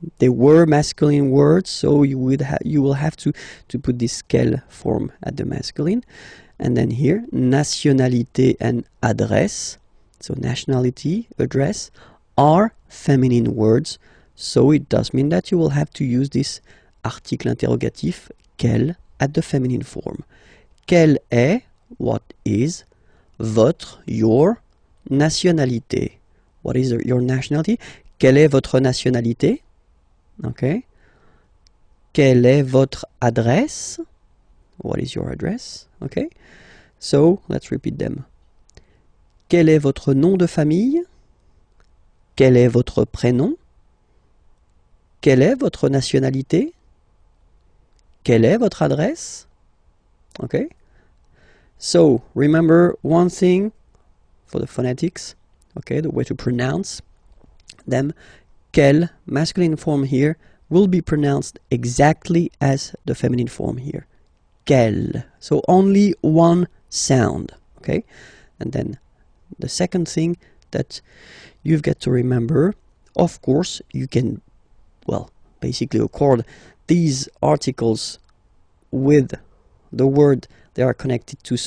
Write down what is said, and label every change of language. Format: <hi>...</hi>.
<en>They were masculine words, so you will have to put this quel form at the masculine. And then here, nationalité and adresse, so nationality, address, are feminine words. So it does mean that you will have to use this</en> <fr>article interrogatif,</fr> <en>quel, at the feminine form.</en> <fr>Quel est,</fr> <en>what is,</en> <fr>votre,</fr> <en>your,</en> <fr>nationalité.</fr> <en>What is your nationality?</en> <fr>Quelle est votre nationalité? Okay. Quelle est votre adresse?</fr> <en>What is your address? Okay. So, let's repeat them.</en> <fr>Quel est votre nom de famille? Quel est votre prénom? Quelle est votre nationalité? Quelle est votre adresse?</fr> <en>Okay. So, remember one thing for the phonetics, okay, the way to pronounce them. Quel, masculine form here, will be pronounced exactly as the feminine form here. Quel. So, only one sound, okay? And then the second thing that you've got to remember, of course, you can, well, basically accord these articles with the word they are connected to.</en>